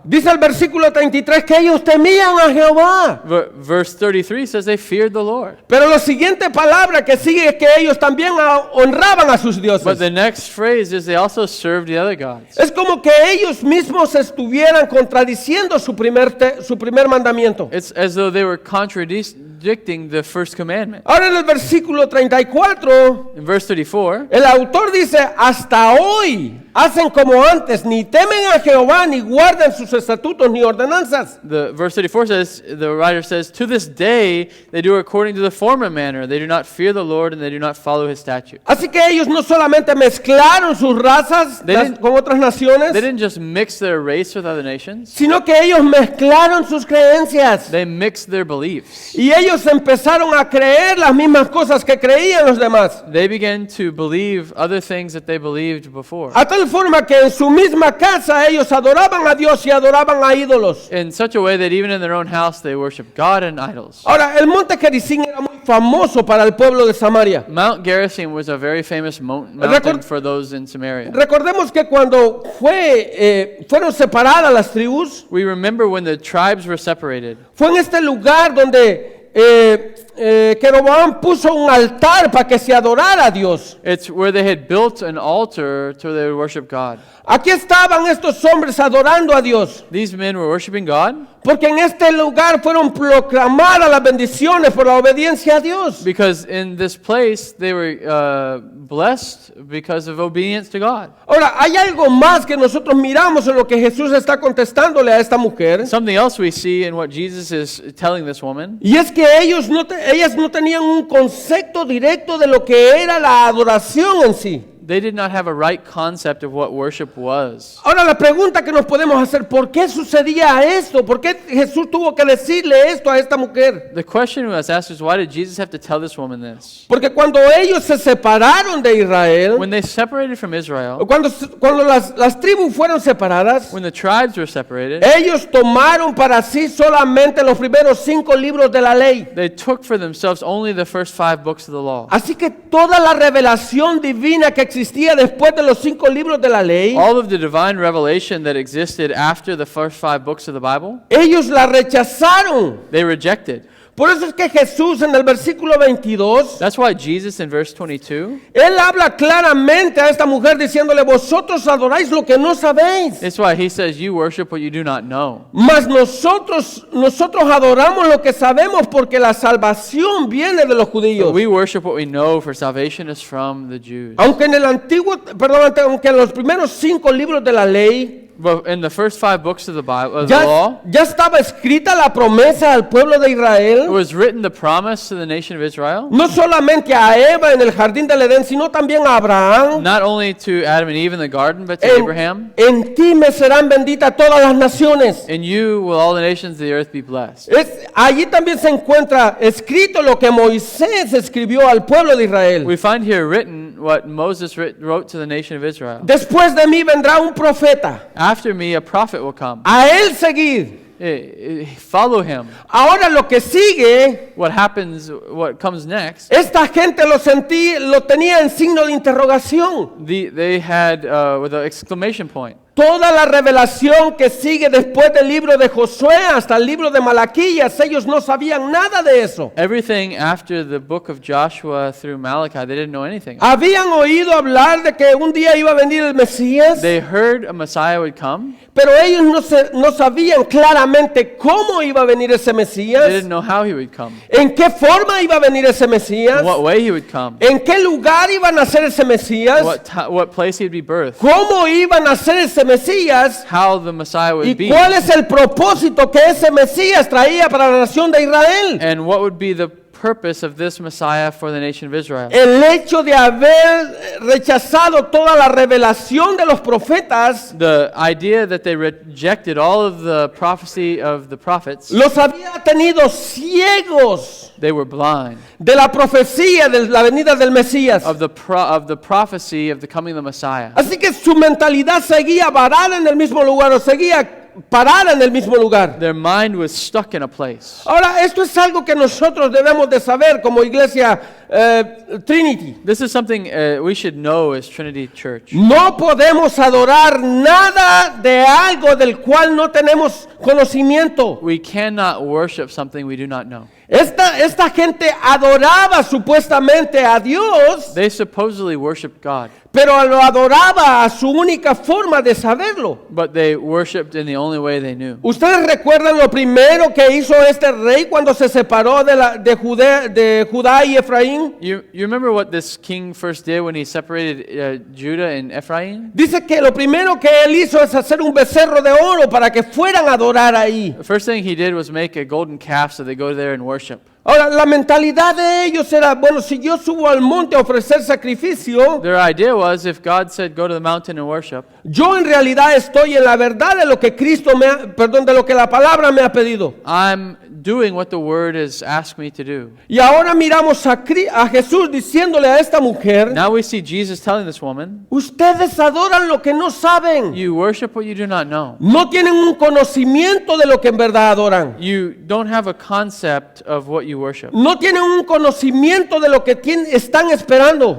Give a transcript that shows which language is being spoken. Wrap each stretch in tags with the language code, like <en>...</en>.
<es>Dice el versículo 33 que ellos temían a Jehová.</es> <en>Verse 33 says they feared the Lord.</en> <es>Pero la siguiente palabra que sigue es que ellos también honraban a sus</es> <en>But</en> <es>dioses.</es> <en>the next phrase is they also served the other gods.</en> <es>Es como que ellos mismos estuvieran contradiciendo su primer mandamiento.</es> <en>It's as though they were contradicting the first commandment.</en> <es>Ahora en el versículo 34,</es> <en>In verse 34,</en> <es>el autor dice, hasta hoy hacen como antes, ni temen a Jehová, ni guardan sus estatutos, ni ordenanzas.</es> <en>the verse 34 says, the writer says, to this day they do according to the former manner. They do not fear the Lord and they do not follow his statutes.</en> <es>Así que ellos no solamente mezclaron sus razas con otras naciones,</es> <en>They didn't just mix their race with other nations.</en> <es>sino que ellos mezclaron sus creencias.</es> <en>They mixed their beliefs.</en> <es>Y ellos empezaron a creer las mismas cosas que creían los demás.</es> <en>They began to believe other things that they believed before.</en> <es>A tal forma que en su misma casa ellos adoraban a Dios y adoraban a ídolos.</es> <en>In such a way that even in their own house they worship God and idols.</en> <es>Ahora, el monte Gerizim era muy famoso para el pueblo de Samaria.</es> <en>Mount Gerizim was a very famous mountain for those in Samaria.</en> <es>Recordemos que cuando fueron separadas las tribus,</es> <en>We remember when the tribes were separated.</en> <es>fue en este lugar donde Jeroboam puso un altar para que se adorara a Dios.</es> <en>It's where they had built an altar to where they would worship God.</en> <es>Aquí estaban estos hombres adorando a Dios,</es> <en>These men were worshiping God</en> <es>porque en este lugar fueron proclamadas las bendiciones por la obediencia a Dios.</es> <en>because in this place they were blessed because of obedience to God.</en> <es>Ahora, hay algo más que nosotros miramos en lo que Jesús está contestándole a esta mujer,</es> <en>Something else we see in what Jesus is telling this woman</en> <es>y es que ellas no tenían un concepto directo de lo que era la adoración en sí.</es> <en>they did not have a right concept of what worship was.</en> <es>Ahora la pregunta que nos podemos hacer, ¿por qué sucedía esto? ¿Por qué Jesús tuvo que decirle esto a esta mujer?</es> <en>The question we must ask is, why did Jesus have to tell this woman this?</en> <es>Porque cuando ellos se separaron de Israel,</es> <en>When they separated from Israel,</en> <es>cuando las tribus fueron separadas,</es> <en>when the tribes were separated,</en> <es>ellos tomaron para sí solamente los primeros 5 libros de la ley.</es> <en>they took for themselves only the first 5 books of the law.</en> <es>Así que toda la revelación divina que existía después de los 5 libros de la ley,</es> <en>All of the divine revelation that existed after the first 5 books of the Bible,</en> <es>ellos la rechazaron.</es> <en>they rejected.</en> <es>Por eso es que Jesús en el versículo 22,</es> <en>That's why Jesus in verse 22,</en> <es>Él habla claramente a esta mujer diciéndole, vosotros adoráis lo que no sabéis.</es> <en>that's why he says, you worship what you do not know.</en> <es>Mas nosotros adoramos lo que sabemos porque la salvación viene de los judíos.</es> <en>We worship what we know, for salvation is from the Jews.</en> <es>Aunque en los primeros 5 libros de la ley,</es> <en>But in the first 5 books of the Bible, of the law,</en> <es>ya estaba escrita la promesa al pueblo de Israel,</es> <en>was written the promise to the nation of Israel,</en> <es>no solamente a Eva en el jardín del Edén, sino también a Abraham.</es> <en>not only to Adam and Eve in the garden, but to Abraham.</en> <es>En ti me serán benditas todas las naciones.</es> <en>In you will all the nations of the earth be blessed.</en> <es>Allí también se encuentra escrito lo que Moisés escribió al pueblo de Israel.</es> <en>We find here written what Moses wrote to the nation of Israel.</en> <es>Después de mí vendrá un profeta.</es> <en>After me, a prophet will come.</en> <es>A él seguid.</es> <en>Follow him.</en> <es>Ahora lo que sigue,</es> <en>What happens, what comes next,</en> <es>esta gente lo tenía en signo de interrogación.</es> <en>they had with an exclamation point.</en> <es>Toda la revelación que sigue después del libro de Josué hasta el libro de Malaquías, ellos no sabían nada de eso.</es> <en>Everything after the book of Joshua through Malachi, they didn't know anything.</en> <es>Habían oído hablar de que un día iba a venir el Mesías,</es> <en>They heard a Messiah would come.</en> <es>pero ellos no sabían claramente cómo iba a venir ese</es> <en>They</en> <es>Mesías,</es> <en>didn't know how he would come,</en> <es>en qué forma iba a venir ese Mesías,</es> <en>in what way he would come,</en> <es>en qué lugar iba a nacer ese Mesías,</es> <en>what place he'd be birthed,</en> <es>cómo iba a nacer ese Mesías</es> <en>how the Messiah</en> <es>y</es> <en>would be,</en> <es>cuál es el propósito que ese Mesías traía para la nación de Israel.</es> <en>and what would be the purpose of this Messiah for the nation of Israel.</en> <es>El hecho de haber rechazado toda la revelación de los profetas</es> <en>The idea that they rejected all of the prophecy of the prophets,</en> <es>los había tenido ciegos</es> <en>they were blind</en> <es>de la profecía de la venida del Mesías.</es> <en>of the prophecy of the coming of the Messiah.</en> <es>Así que su mentalidad seguía varada en el mismo lugar, o seguía parada en el mismo lugar.</es> <en>Their mind was stuck in a place.</en> <es>Ahora, esto es algo que nosotros debemos de saber como iglesia Trinity.</es> <en>This is something we should know as Trinity Church.</en> <es>No podemos adorar nada de algo del cual no tenemos conocimiento.</es> <en>We cannot worship something we do not know.</en> <es>Esta gente adoraba supuestamente a Dios,</es> <en>They supposedly worshiped God,</en> <es>pero lo adoraba a su única forma de saberlo.</es> <en>but they worshiped in the only way they knew.</en> <es>¿Ustedes recuerdan lo primero que hizo este rey cuando se separó de Judá y Efraín?</es> <en>You remember what this king first did when he separated Judah and Ephraim?</en> <es>Dice que lo primero que él hizo es hacer un becerro de oro para que fueran a adorar ahí.</es> <en>The first thing he did was make a golden calf so they go there and worship.</en> <es>Ahora, la mentalidad de ellos era, bueno, si yo subo al monte a ofrecer sacrificio,</es> <en>Their idea was, if God said go to the mountain and worship,</en> <es>yo en realidad estoy en la verdad de lo que de lo que la palabra me ha pedido.</es> <en>I'm doing what the word has asked me to do.</en> <es>Y ahora miramos a Jesús diciéndole a esta mujer,</es> <en>Now we see Jesus telling this woman,</en> <es>ustedes adoran lo que no saben.</es> <en>you worship what you do not know.</en> <es>No tienen un conocimiento de lo que en verdad adoran.</es> <en>You don't have a concept of what you you worship.</en> <es>No tienen un conocimiento de lo que están esperando.</es>